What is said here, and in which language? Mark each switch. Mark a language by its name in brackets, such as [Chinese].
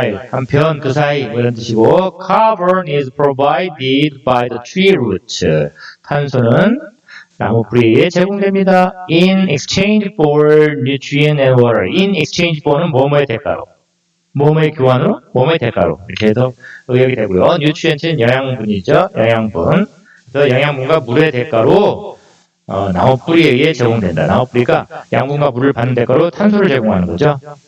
[Korean] 한편 그 사이 이런 뜻이고, [English] carbon is provided by the tree roots. [Korean] 탄소는 나무 뿌리에 제공됩니다. [English] In exchange for nutrient and water. In exchange for [Korean] 는 뭐뭐의 대가로. 뭐뭐의 교환으로? 뭐뭐의 대가로. 이렇게 해서 의역이 되고요. nutrient는 영양분이죠. 영양분. 그래서 영양분과 물의 대가로 나무 뿌리에 의해 제공된다. 나무 뿌리가 양분과 물을 받는 대가로 탄소를 제공하는 거죠.